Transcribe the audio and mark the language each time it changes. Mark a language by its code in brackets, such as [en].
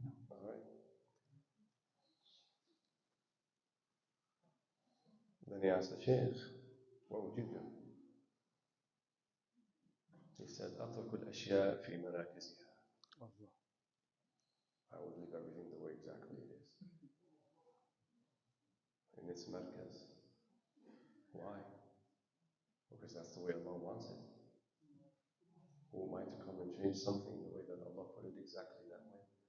[en] All right. Then he asked the Shaykh, what would you do? He said, [ar] أترك الأشياء في مراكزها. [en] I would leave everything the way exactly it is. In its markaz. Why? Because that's the way Allah wants it. Who am I to come and change something the way that Allah put it exactly that way?